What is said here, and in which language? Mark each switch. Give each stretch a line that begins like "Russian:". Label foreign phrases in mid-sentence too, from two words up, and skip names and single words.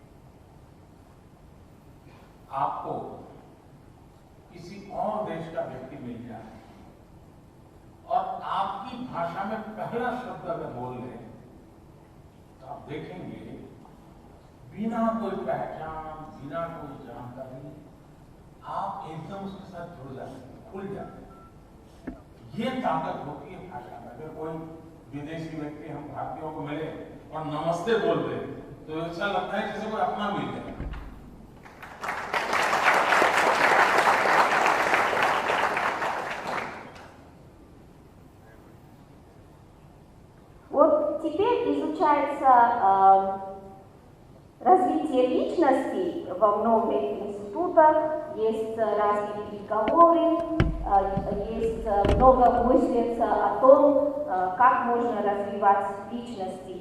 Hindi: आपको किसी और देश का व्यक्ति मिल जाए और आपकी भाषा में पहला शब्द अगर बोल ले, तो आप देखेंगे बिना कोई पहचान, बिना कोई जानकारी, आप एकदम उसके साथ जुड़ जाते हैं, खुल जाते हैं। ये ताकत होती है भाषा में। अगर कोई विदेशी व्यक्ति हम भारतीयों को मिले और नमस्ते बोल दे, तो ऐसा लगता है जैसे कोई अपना मिल जाए।
Russian: Вот теперь изучается развитие личности во многих институтах, есть разные переговоры, есть много мыслится о том, как можно развивать личности.